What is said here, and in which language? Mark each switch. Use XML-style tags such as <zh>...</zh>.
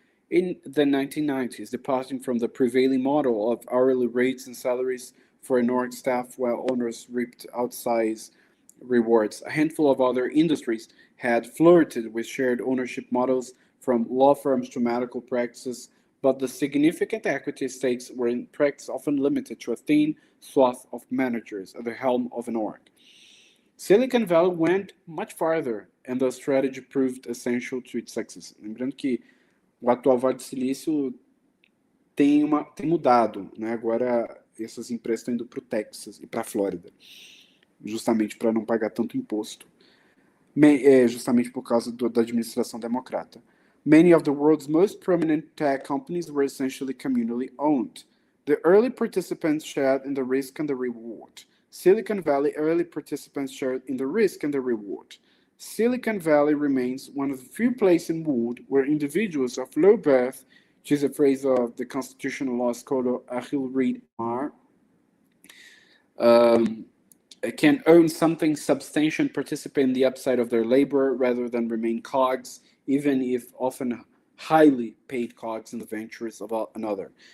<en>In the 1990s, departing from the prevailing model of hourly rates and salaries for an org staff while owners reaped outsized rewards, a handful of other industries had flirted with shared ownership models, from law firms to medical practices, but the significant equity stakes were in practice often limited to a thin swath of managers at the helm of an org. Silicon Valley went much farther, and the strategy proved essential to its success.</en> <pt>Lembrando que o atual Vale do Silício tem mudado, né? Agora essas empresas estão indo para o Texas e para a Flórida, justamente para não pagar tanto imposto, justamente por causa da administração democrata.</pt> <en>Many of the world's most prominent tech companies were essentially communally owned. The early participants shared in the risk and the reward. Silicon Valley early participants shared in the risk and the reward. Silicon Valley remains one of the few places in the world where individuals of low birth, to use a phrase of the constitutional law scholar Achille Reed R., can own something substantial and participate in the upside of their labor rather than remain cogs, even if often highly paid cogs in the ventures of another.</en>